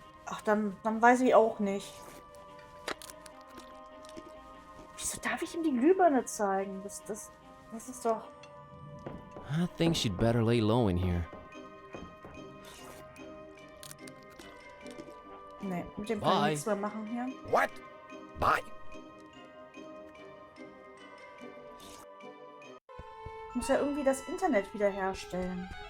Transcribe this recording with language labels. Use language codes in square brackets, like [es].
[de] Ach, dann weiß ich auch nicht. Wieso darf ich ihm die Glühbirne zeigen? Das ist doch... [en] I think she'd better lay low in here. [de] Nee, mit dem kann ich nichts mehr machen hier. [en] What? Bye. [de] Ich muss ja irgendwie das Internet wiederherstellen.